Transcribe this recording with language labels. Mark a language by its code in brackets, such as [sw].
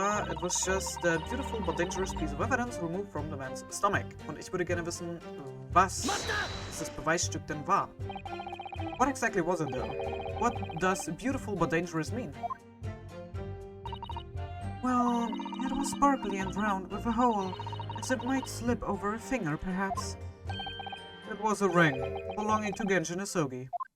[en] It was just a beautiful but dangerous piece of evidence removed from the man's stomach. [de] Und ich würde gerne wissen, was dieses Beweisstück denn war. [en] What exactly was it though? What does beautiful but dangerous mean? Well, it was sparkly and round with a hole, as it might slip over a finger, perhaps. It was a ring, belonging to Genshin Isogi.